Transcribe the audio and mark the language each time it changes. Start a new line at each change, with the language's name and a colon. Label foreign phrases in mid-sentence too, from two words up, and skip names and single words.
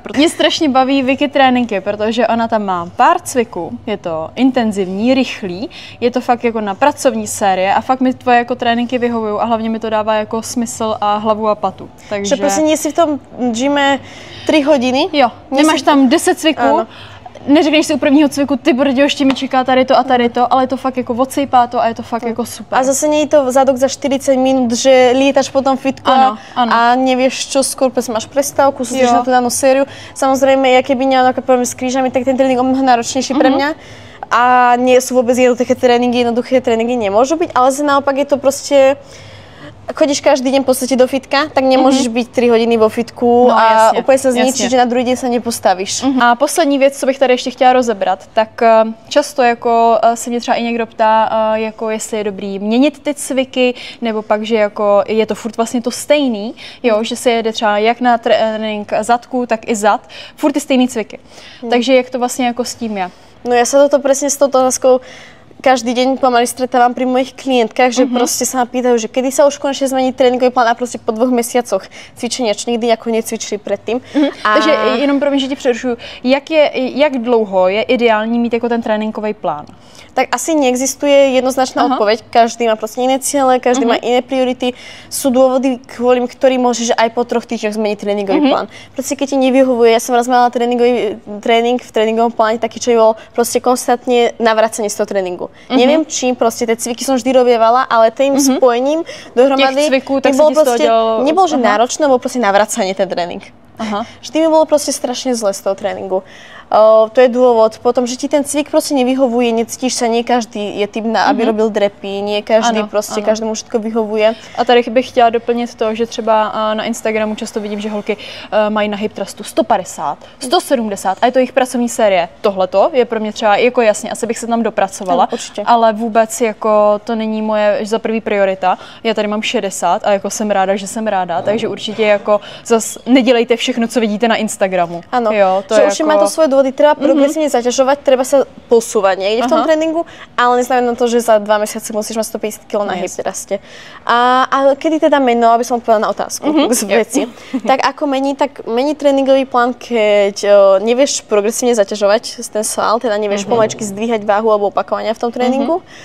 Czech: Mě strašně baví Vicky tréninky, protože ona tam má pár cviků, je to intenzivní, rychlý, je to fakt jako na pracovní série a fakt mi tvoje jako tréninky vyhovují a hlavně mi to dává jako smysl a hlavu a patu. Takže...
Slovak: Že prostě nie si v tom gyme 3 hodiny.
Czech: Jo, nemáš tam 10 cviků. Ano. Neřekneš si u prvního cviku, ty brďo, ještě mi čeká tady to a tady to, ale je to fakt jako odsejpá to a je to fakt jako super.
Slovak: A zase nie je to zadok za 40 minút, že lietaš potom fitko a nevieš čo, skôr máš prestávku, sústredíš na tú danú sériu. Samozrejme, ja keby nemám problém s krížami, tak ten tréning o mnoho náročnejší pre mňa. A nie sú vôbec jednoduché tréningy nemôžu byť, ale naopak je to proste chodíš každý deň v podstate do fitka, tak nemôžeš byť 3 hodiny vo fitku a
Czech: úplně se zničíš, že na druhý den se nepostavíš. A poslední věc, co bych tady ještě chtěla rozebrat, tak často jako se mě třeba i někdo ptá, jako jestli je dobrý měnit ty cviky, nebo pak, že jako je to furt vlastně to stejný, jo, že se jede třeba jak na trénink zadku, tak i zad, furt ty stejný cviky. Takže jak to vlastně jako s tím je?
Slovak: No ja sa toto presne s touto otázkou každý deň pomaly stretávam pri mojich klientkách, že proste sa ma pýtajú, že kedy sa už konečne zmení tréninkový plán a proste po 2 mesiacoch cvičenia, čo nikdy ako necvičili predtým.
Czech: Takže jenom pro mě, že ti přerušuju, jak dlouho je ideální mít jako ten tréninkový plán?
Slovak: Tak asi neexistuje jednoznačná odpoveď. Každý má proste iné ciele, každý má iné priority. Sú dôvody, kvôli ktorým môžeš aj po 3 týždňoch zmeniť tréningový plán. Proste keď ti nevyhovuje, ja som raz mala tréning v tréningovom pláne taký, čo bol proste konstantne navracanie z toho tréningu. Neviem čím, proste tie cviky som vždy robievala, ale tým spojením dohromady tak bolo proste, nebolo že náročné, bolo proste navracanie ten tréning. Vždy mi bolo proste strašne zle z toho tréningu. To je dôvod. Potom, že ti ten cvik proste nevyhovuje, necítiš sa, nie každý je typ na, aby robil drepy, nie každý prostě každému všetko vyhovuje.
Czech: A tady bych chtěla doplnit to, že třeba na Instagramu často vidím, že holky mají na hip thrustu 150, 170 a je to jejich pracovní série. Tohleto je pro mě třeba jako jasně, asi bych se tam dopracovala, ale vůbec jako to není moje za první priorita. Já tady mám 60 a jako jsem ráda, že jsem ráda, takže určitě jako zas nedělejte všechno, co vidíte na Instagramu. Ano, jo, to že je určitě jako...
Slovak: má to svoje dôvody, treba progresívne zaťažovať, treba sa posúvať niekde v tom tréningu, ale neznamená to, že za 2 mesiace musíš mať 150 kg na hip thruste. A kedy teda meniť, no, aby som odpovedala na otázku z veci. Tak ako meniť? Tak meniť tréningový plán, keď nevieš progresívne zaťažovať ten sval, teda nevieš pomaličky zdvíhať váhu alebo opakovania v tom tréningu.